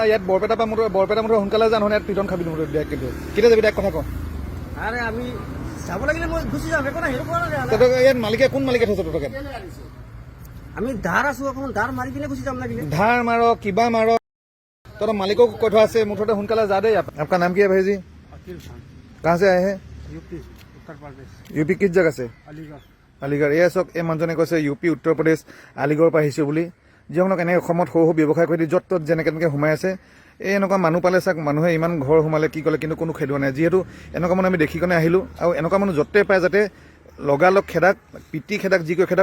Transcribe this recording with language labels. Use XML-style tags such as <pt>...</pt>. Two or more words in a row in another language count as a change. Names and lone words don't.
<as>ইয়াত বৰপেটা পৰা বৰপেটা মুঠতে সোনকালে যা, নহ'লে ইয়াত পিটন খাবি মুঠতে বেগ। কিন্তু কেতিয়া যাবি ডাইৰেক্ট কথা ক। আৰে আমি যাব লাগিলে মই গুচি যাম, একো নাই, সেইটো কৰা নাই। তই ইয়াত মালিকে কোন মালিকে থৈছ তোক? আমি ধাৰ আছো, অকণমান ধাৰ মাৰি কিনে গুচি যাম লাগিলে। ধাৰ মাৰ কিবা মাৰ, তহঁতৰ মালিকক কৈ থোৱা আছে। মুঠতে সোনকালে যা দেই।</as> <hi>आपका नाम क्या है भाई जी? कहाँ से आए हैं? यूपी उत्तर प्रदेश। यूपी किस जगह से? अलीगढ़।</hi> <as>আলিগড়। এই চাওক, এই মানুহজনে কৈছে ইউপি উত্তৰ প্ৰদেশ আলিগড়ৰ পৰা আহিছে বুলি। যিসকলক এনেকৈ অসমত সৰু সৰু ব্যৱসায় কৰি দি য'ত ত'ত যেনেকৈ তেনেকৈ সোমাই আছে। এই এনেকুৱা মানুহ পালে চাওক, মানুহে ইমান ঘৰ সোমালে কি ক'লে, কিন্তু কোনো খেদোৱা নাই। যিহেতু এনেকুৱা মানুহ আমি দেখি কেনে আহিলোঁ, আৰু এনেকুৱা মানুহ য'তে পায় যাতে লগালগ খেদাক, পিটি খেদাক, যি কৰি খেদাক।</as>